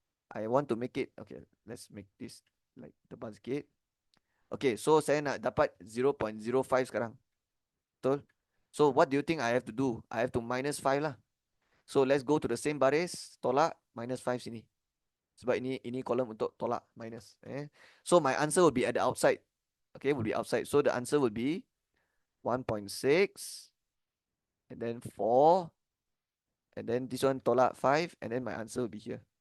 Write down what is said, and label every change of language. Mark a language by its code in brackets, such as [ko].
[en] I want to make it, okay, let's make this like [ms] tebal sikit. Okay, so saya nak dapat 0.05 sekarang. Betul? [en] So what do you think I have to do? I have to minus 5 lah. So let's go to the same baris, [ms] tolak minus 5 sini. Sebab ini kolom untuk tolak [en] minus. So my answer will be at the outside. Okay, will be outside. So the answer will be 1.6 and then 4 and then this one tolak 5 and then my answer will be here.